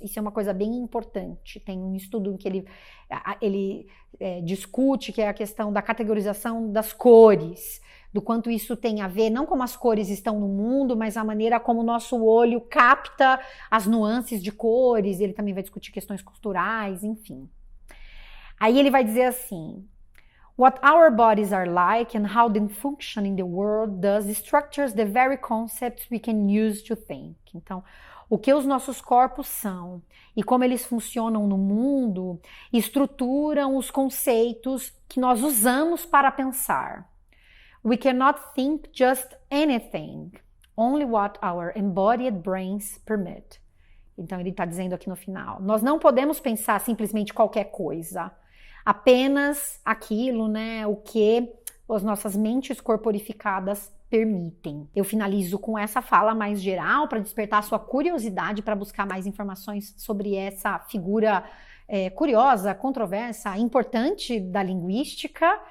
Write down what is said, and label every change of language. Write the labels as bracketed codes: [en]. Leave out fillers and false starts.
[pt] Isso é uma coisa bem importante. Tem um estudo em que ele discute, que é a questão da categorização das cores, do quanto isso tem a ver, não como as cores estão no mundo, mas a maneira como o nosso olho capta as nuances de cores. Ele também vai discutir questões culturais, enfim. Aí ele vai dizer assim: [en] What our bodies are like and how they function in the world does structures the very concepts we can use to think. [pt] Então, o que os nossos corpos são e como eles funcionam no mundo estruturam os conceitos que nós usamos para pensar. [en] We cannot think just anything, only what our embodied brains permit. [pt] Então, ele está dizendo aqui no final: nós não podemos pensar simplesmente qualquer coisa, apenas aquilo, né, o que as nossas mentes corporificadas permitem. Eu finalizo com essa fala mais geral para despertar a sua curiosidade para buscar mais informações sobre essa figura curiosa, controversa, importante da linguística.